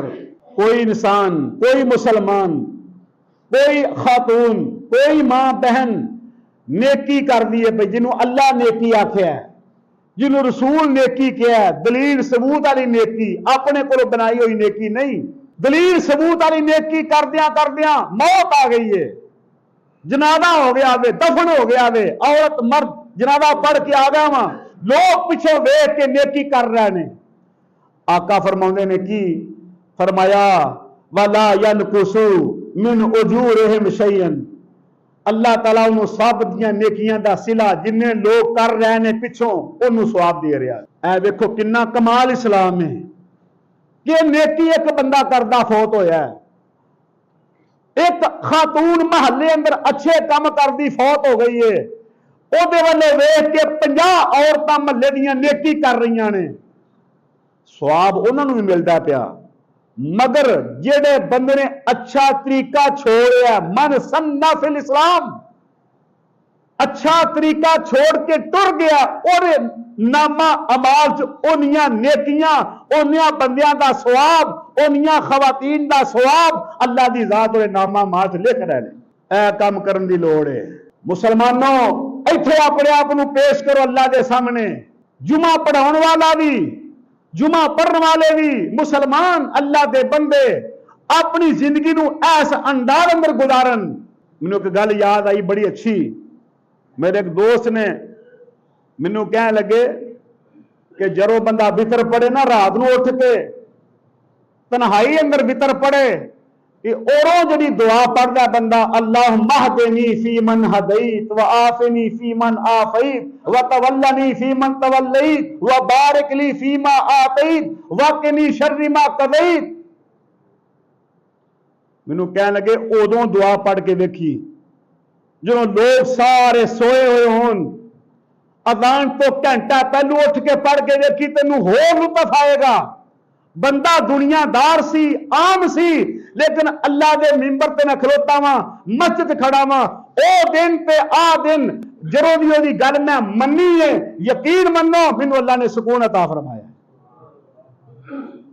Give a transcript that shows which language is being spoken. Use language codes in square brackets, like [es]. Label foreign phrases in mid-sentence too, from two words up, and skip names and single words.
[pa] کوئی انسان، کوئی مسلمان، کوئی خاتون، کوئی ماں بہن نیکی کر دی ہے بھائی، جنہوں اللہ نیکی آکھیا ہے، جنہوں رسول نیکی کیا ہے، دلیل ثبوت والی نیکی، اپنے کو بنائی ہوئی نیکی نہیں، دلیل ثبوت والی نیکی کردیاں کردیاں موت آ گئی ہے، جنازہ ہو گیا وے، دفن ہو گیا وے، عورت مرد جنازہ پڑھ کے آ گیا وہاں، لوگ پیچھے ویکھ کے نیکی کر رہے ہیں۔ آقا فرماؤندے نے کی فرمایا [ar] وَلَا يَنْقُصُ مِنْ أُجُورِهِمْ شَيْئًا، [pa] اللہ تعالیٰ انہوں سب دیاں نیکیاں دا صلہ جنہیں لوگ کر رہے ہیں پچھوں انہوں ثواب دے رہا ہے۔ اے دیکھو کنا کمال اسلام ہے کہ نیکی ایک بندہ کردہ فوت ہویا ہے، ایک خاتون محلے اندر اچھے کام کردی فوت ہو گئی ہے، او دے والے ویکھ کے 50 عورتاں محلے دیاں نیکی کر رہی نے، ثواب انہوں نے ملتا پیا۔ مگر جڑے بندے نے اچھا طریقہ چھوڑیا، [ar] من سنّا فی الاسلام، [pa] اچھا طریقہ چھوڑ کے ٹر گیا، اور نامہ اعمال چ اونیاں نیکیاں، اونیاں بندیاں دا ثواب، اونیاں خواتین دا ثواب اللہ دی ذات اور نامہ اعمال چ لکھ رہے ہیں۔ اے کام کرن دی لوڑ ہے مسلمانوں، ایتھے اپنے آپ کو پیش کرو اللہ دے سامنے۔ جمعہ پڑھاؤن والا بھی، جمعہ پڑھنے والے بھی، مسلمان اللہ دے بندے اپنی زندگی نو ایس انداز اندر گزارن۔ مینوں ایک گل یاد آئی بڑی اچھی، میرے ایک دوست نے مینوں کہنے لگے کہ جرو بندہ وطر پڑھے نا رات نو اٹھ کے تنہائی اندر وطر پڑھے، کہ اوروں جڑی دعا پڑھدا بندہ [ar] اللہم اہدنی فی من ہدیت وعافنی فی من عافیت وتولنی فی من تولیت وبارک لی فیما آتیت وقنی شر ما قضیت۔ [pa] مینوں کہنے لگے ادوں دعا پڑھ کے دیکھی جدوں لوگ سارے سوئے ہوئے ہون، اذان تو گھنٹہ پہلو اٹھ کے پڑھ کے دیکھی تینوں ہور لطف آئے گا۔ بندہ دنیا دار سی، عام سی، لیکن اللہ دے ممبر تے نہ کھلوتا وا، مسجد کھڑا وا، او دن تے آ دن جرو دی گل میں منی ہے، یقین منو، مینوں اللہ نے سکون عطا فرمایا۔